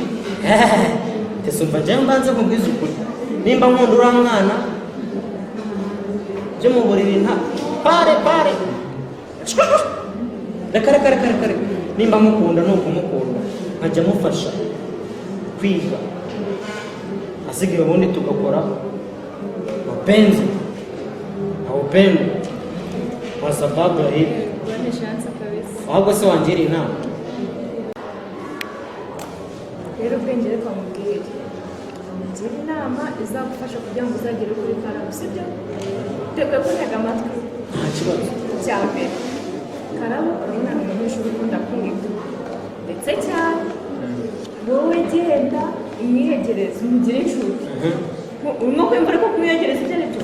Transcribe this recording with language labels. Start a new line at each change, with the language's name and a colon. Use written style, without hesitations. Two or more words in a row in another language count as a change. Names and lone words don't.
Kinyarwanda: ese umva njyewe mbanze nkubwize ukuri nimba nkunda uriya mwana byo mu buriri nta pare reka nimba mukunda ni ukumukunda nkajya mufasha kwiga asigaye ubundi tugakora
Swahili: mapenzi na upendo kwa sababu ya hivi
Kinyarwanda: ubone shanse kabisa ahubwo se wangira inama rero ubwenge reka mubwire ngira inama izagufasha kugira ngo uzagere kuri karabo sibyo teguye kuntega amatwi nta kibazo cya mbere karabo ni umwana umunyeshuri ukunda kwiga ndetse cyane wowe genda umwiyegereze umugire inshuti urimo kwiyumva ariko kumwiyegereza ibyo ari byo